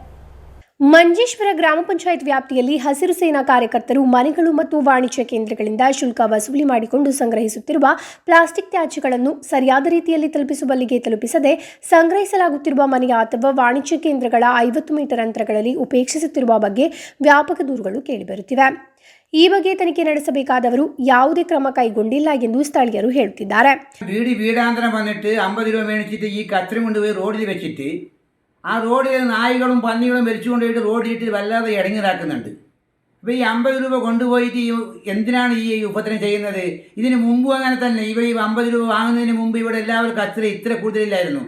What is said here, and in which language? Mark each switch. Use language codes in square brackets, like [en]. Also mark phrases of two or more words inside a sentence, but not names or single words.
[kn] ಮಂಜೇಶ್ವರ ಗ್ರಾಮ ಪಂಚಾಯತ್ ವ್ಯಾಪ್ತಿಯಲ್ಲಿ ಹಸಿರು ಸೇನಾ ಕಾರ್ಯಕರ್ತರು ಮನೆಗಳು ಮತ್ತು ವಾಣಿಜ್ಯ ಕೇಂದ್ರಗಳಿಂದ ಶುಲ್ಕ ವಸೂಲಿ ಮಾಡಿಕೊಂಡು ಸಂಗ್ರಹಿಸುತ್ತಿರುವ ಪ್ಲಾಸ್ಟಿಕ್ ತ್ಯಾಜ್ಯಗಳನ್ನು ಸರಿಯಾದ ರೀತಿಯಲ್ಲಿ ತಲುಪಿಸುವಲ್ಲಿಗೆ ತಲುಪಿಸದೆ ಸಂಗ್ರಹಿಸಲಾಗುತ್ತಿರುವ ಮನೆಯ ಅಥವಾ ವಾಣಿಜ್ಯ ಕೇಂದ್ರಗಳ 50 ಮೀಟರ್ ಅಂತರಗಳಲ್ಲಿ ಉಪೇಕ್ಷಿಸುತ್ತಿರುವ ಬಗ್ಗೆ ವ್ಯಾಪಕ ದೂರುಗಳು ಕೇಳಿಬರುತ್ತಿವೆ. ಈ ಬಗ್ಗೆ ತನಿಖೆ ನಡೆಸಬೇಕಾದವರು ಯಾವುದೇ ಕ್ರಮ ಕೈಗೊಂಡಿಲ್ಲ ಎಂದು ಸ್ಥಳೀಯರು ಹೇಳುತ್ತಿದ್ದಾರೆ. [ml] വീടാന്തരം വന്നിട്ട് 50 രൂപ മേടിച്ചിട്ട് ഈ കച്ചറ കൊണ്ടുപോയി റോഡിൽ വെച്ചിട്ട് ആ റോഡിൽ നായ്കളും പന്നികളും വലിച്ചു കൊണ്ടുപോയിട്ട് റോഡിലിട്ട് വല്ലാതെ ഇടങ്ങിറാക്കുന്നുണ്ട്. അപ്പോൾ ഈ 50 രൂപ കൊണ്ടുപോയിട്ട് എന്തിനാണ് ഈ ഉപദ്രവം ചെയ്യുന്നത്? ഇതിന് മുമ്പും അങ്ങനെ തന്നെ ഇവിടെ ഈ 50 രൂപ വാങ്ങുന്നതിന് മുമ്പ് ഇവിടെ എല്ലാവരും കച്ചറ ഇത്ര കൂടുതലില്ലായിരുന്നു.